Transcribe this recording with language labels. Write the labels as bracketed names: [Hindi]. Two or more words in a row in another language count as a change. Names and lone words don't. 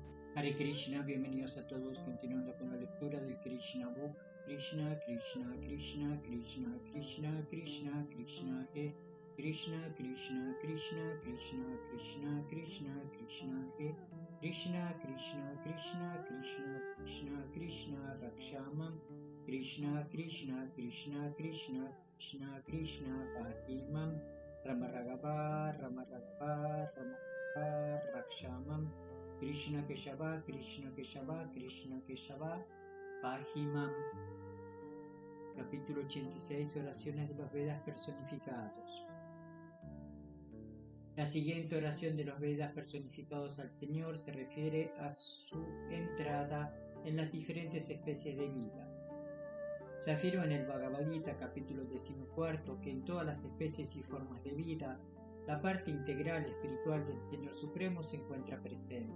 [Sanskrit] Hare Krishna, [Spanish] bienvenidos a todos, continuando con la lectura del Krishna Book. [Sanskrit] Krishna, Krishna, Krishna, Krishna, Krishna, Krishna, Krishna, He. Krishna, Krishna, Krishna, Krishna, Krishna, Krishna, Krishna, He. Krishna, Krishna, Krishna, Krishna, Krishna, Krishna, Rakshamam. Krishna, Krishna, Krishna, Krishna, Krishna, Krishna, Pahimam. Rama Raghavar, Rama Raghavar, Rama Raghavar, Rakshamam. Krishna Keshava, Krishna Keshava, Krishna Keshava, Pahimam. [Spanish] Capítulo 86, oraciones de los Vedas personificados. La siguiente oración de los Vedas personificados al Señor se refiere a su entrada en las diferentes especies de vida. Se afirma en el Bhagavad Gita, capítulo 14, que en todas las especies y formas de vida, la parte integral espiritual del Señor Supremo se encuentra presente.